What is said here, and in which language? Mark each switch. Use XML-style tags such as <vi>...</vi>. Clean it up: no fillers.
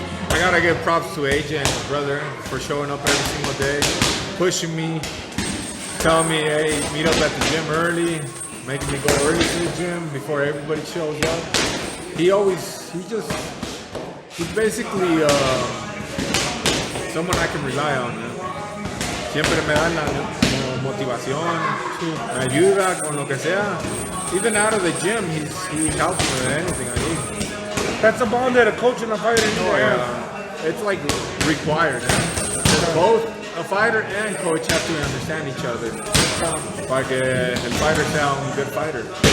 <en>I gotta give props to AJ and his brother for showing up every single day, pushing me, telling me, hey, meet up at the gym early, making me go early to the gym before everybody shows up. He's basically someone I can rely on.</en> <es>¿No? Siempre me da la motivación, me ayuda con lo que sea.</es> <en>Even out of the gym, he helps me with anything I need. That's a bond that a coach and a fighter need to have. It's like required. Both a fighter and coach have to understand each other.</en> <es>Para que el fighter sea un</es> <en>good fighter.</en>